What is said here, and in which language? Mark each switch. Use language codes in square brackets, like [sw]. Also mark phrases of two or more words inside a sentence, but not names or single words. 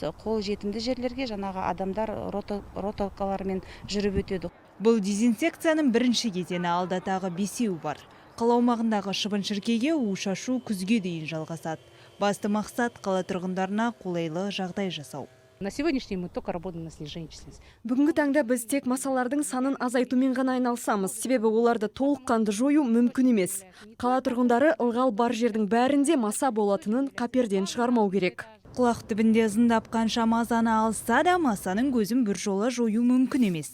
[kk] Қол жетімді жерлерге жаңағы адамдар роталкалармен жүріп өтеді. Бұл дезинсекцияның бірінші кезеңі, алда тағы 5 бар. Қала аумағындағы шыбын-шіркейге у шашу күзге дейін жалғасады. Басты мақсат қала тұрғындарына қолайлы жағдай жасау. [ru] На сегодняшний мы только работаем на снижение численности. [kk] Бүгінгі таңда біз тек масалардың санын азайтумен ғана айналысамыз. Себебі оларды толыққанды жою мүмкін емес. Қала тұрғындары ылғал бар жердің бәрінде маса болатынын қаперден шығармау керек. Құлақ түбінде ызыңдап қанша мазаны алса да, масаның көзін бір жола жою мүмкін емес.